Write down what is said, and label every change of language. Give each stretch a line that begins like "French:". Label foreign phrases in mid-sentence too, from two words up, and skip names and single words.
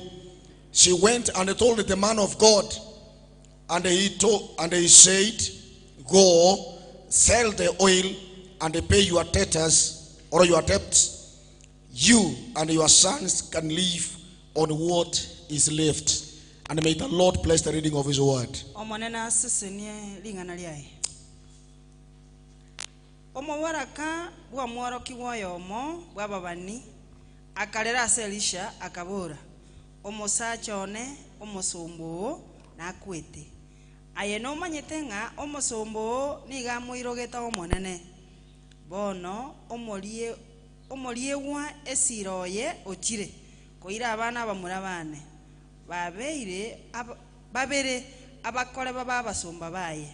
English: She went and told the man of God, and he said, "Go, sell the oil and pay your debtors or your debts. You and your sons can live on what is left." And may the Lord bless the reading of his word.
Gusii: Omowaraka bwa mworoki woyomo bwa babani akarera Elisha akabura omusachone omosombo nakwete aye no manyetenga omosombo niga muirogeta omonene bono omoriewa esiroye ochire koira abana bamurabane babere abakore baba basomba baye.